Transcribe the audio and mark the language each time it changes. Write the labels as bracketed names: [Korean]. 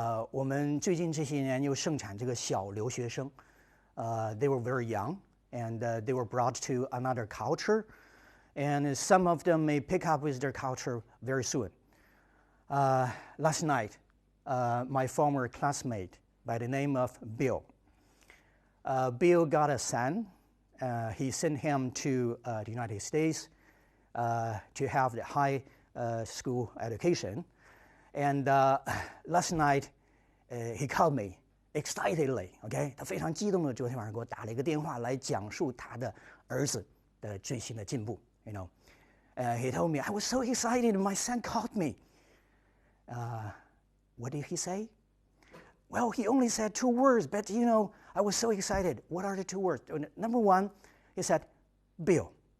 [Chinese] 我们最近这些年又盛产这个小留学生。 [English] They were very young and they were brought to another culture, and some of them may pick up with their culture very soon. Last night, my former classmate by the name of Bill. Bill got a son. He sent him to the United States to have the high school education. And last night, he called me excitedly. [Chinese] Okay, 他非常激动的昨天晚上给我打了一个电话来讲述他的儿子的最新的进步。 [English] You know, he told me I was so excited. My son called me. What did he say? Well, he only said 2 words, but I was so excited. What are the 2 words? Number 1, he said, Bill.